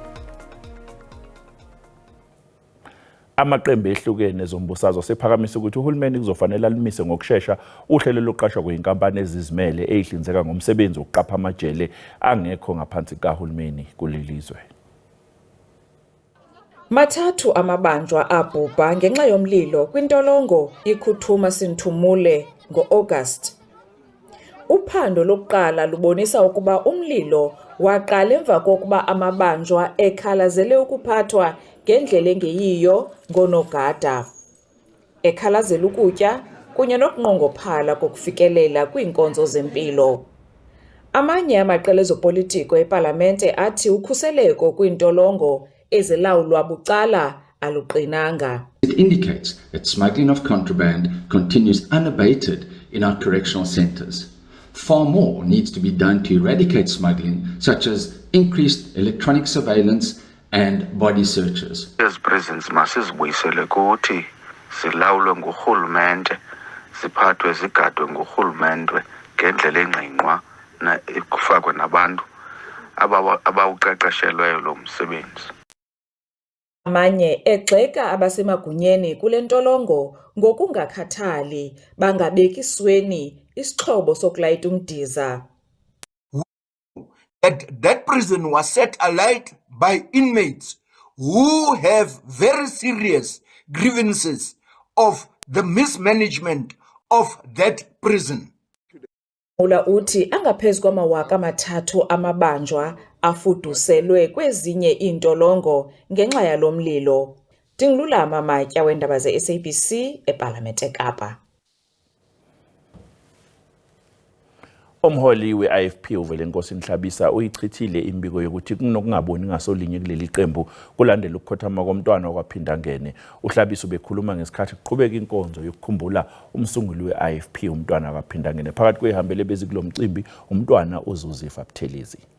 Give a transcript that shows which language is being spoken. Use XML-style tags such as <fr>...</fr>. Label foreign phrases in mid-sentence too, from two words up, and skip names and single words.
<zu>Amaqembu ehlukene ezombusazwe asephakamisa ukuthi uhulumeni kuzofanele alimise ngokusheshsha uhlelo lokuqashwa kweinkampani ezizimele ezihlinzeka ngomsebenzi wokuqapha amajele angekho ngaphansi kahulumeni kulelizwe.</zu> <xh>Mathathu amabanjwa abhubha ngenxa yomlilo kwintolongo iKhuthuma Sinthumule ngo-August. Uphando lokuqala lubonisa ukuba umlilo waqala emva kokuba amabanjwa ekhalazele ukuphathwa ngendlela engeyiyo ngonogada, ekhalazela ukutya kunye nokunqongophala kokufikelela kwiinkonzo zempilo. Amanye amaqela ezopolitiko epalamente athi ukhuseleko kwintolongo ezilawulwa bucala aluqinanga.</xh> <en>It indicates that smuggling of contraband continues unabated in our correctional centres. Far more needs to be done to eradicate smuggling, such as increased electronic surveillance and body searches. As prisons</en> <xh>masizibuyisele kuthi silawulwe ngurhulumente siphathwe zigadwe ngurhulumente ngendlela engqingqwa na kufakwe nabantu abawuqeqeshelweyo lo msebenzi. Amanye egxeka abasemagunyeni kule ntolongo ngokungakhathali bangabeki isweni isixhobo sokulayita umdiza.</xh> <en>That prison was set alight by inmates who have very serious grievances of the mismanagement of that prison.</en> <xh>Mula uthi angaphezu kwama-3,000 amabanjwa afuduselwe kwezinye iintolongo ngenxa yalo mlilo. Dingilulama Matya weendaba ze-SABC ePalamente eKapa.</xh> <zu>Umholi we-IFP uVelenkosi Nhlabisa uyichithile imbiko yokuthi kunokungaboni ngasolinye kuleli qembu kulandela ukukhothama komntwana okwaphinda ngene. uHlabisa ubekhuluma ngesikhathi kuqhubeka inkonzo yokukhumbula umsunguli we-IFP umntwana okwaphinda ngene. Phakathi kwehambele bezikulo mcimbi umntwana uZuzifa Buthelezi.</zu>